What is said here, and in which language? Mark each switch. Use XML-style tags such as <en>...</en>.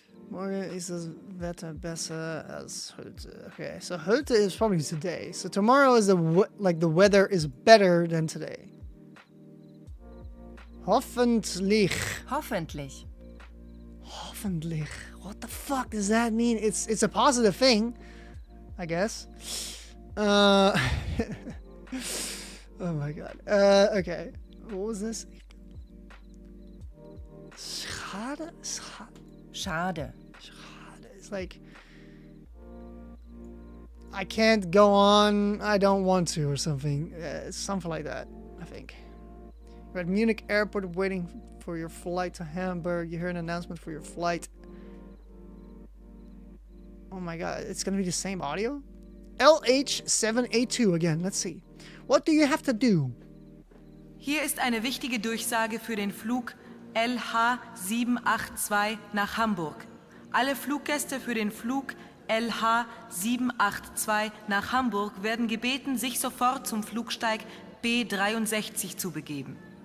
<de>Morgen ist das Wetter besser als heute.</de> <en>Okay, so heute is probably today. So tomorrow is the weather is better than today.</en> <de>Hoffentlich. Hoffentlich. Hoffentlich.</de> <en>What the fuck does that mean? It's a positive thing, I guess. Oh my god. Okay. What was this?</en> <de>Schade? Schade.</de> <en>It's like I can't go on. I don't want to, or something. Something like that, I think. You're at Munich airport waiting for your flight to Hamburg. You hear an announcement for your flight. Oh my god, it's gonna be the same audio? LH782 again. Let's see. What do you have to do?</en> <de>Hier ist eine wichtige Durchsage für den Flug LH782 nach Hamburg. Alle Fluggäste für den Flug LH782 nach Hamburg werden gebeten, sich sofort zum Flugsteig B63 zu begeben.</de>